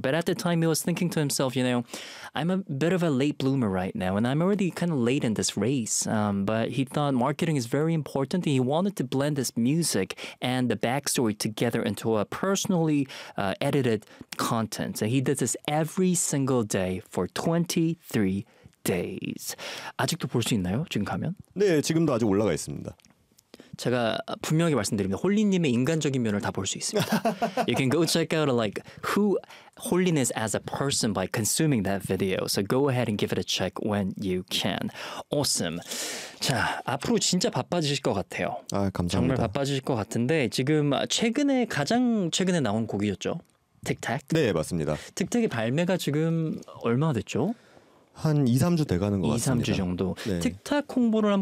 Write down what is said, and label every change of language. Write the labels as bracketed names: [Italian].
[English] But at the time, he was thinking to himself, you know, I'm a bit of a late bloomer right now, and I'm already kind of late in this race. But he thought marketing is very important, and he wanted to blend this music and the backstory together into a personally edited content. And he did this every single day for 23 days. [Korean] 아직도 볼 수 있나요? 지금 가면? 네, 지금도 아직 올라가 있습니다. 제가 분명히 말씀드립니다. 홀린님의 인간적인 면을 다 볼 수 있습니다. [English] You can go check out like who Holin is as a person by consuming that video. So go ahead and give it a check when you can. Awesome. [Korean] 자, 앞으로 진짜 바빠지실 것 같아요. 아, 감사합니다. 정말 바빠지실 것 같은데 지금 최근에 가장 최근에 나온 곡이었죠? 틱택? 네, 맞습니다. 틱택의 발매가 지금 얼마 됐죠? 한 2, 3주 돼가는 것 같습니다. 2, 3주 정도. 네. 틱택 홍보를 한번.